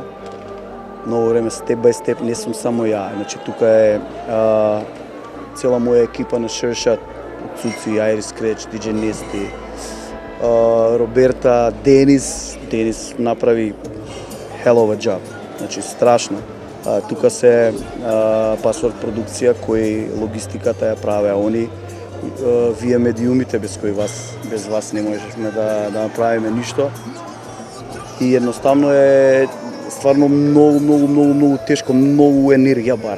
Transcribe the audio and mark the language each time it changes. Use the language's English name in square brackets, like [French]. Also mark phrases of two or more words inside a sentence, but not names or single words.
[Macedonian] Многу време [English] step by step, [Macedonian] не сум само ја. Значи тука е цела моја екипа на Шершат, Цуци, Айрис Креч, DJ Нести, Роберта, Денис направи [English] hell of a job. [Macedonian] Значи страшно. Тука се Password продукција кои логистиката ја правеа они. Вие медиумите без вас не можевме да направиме ништо. И едноставно е стварно многу тешко, многу енергија бара.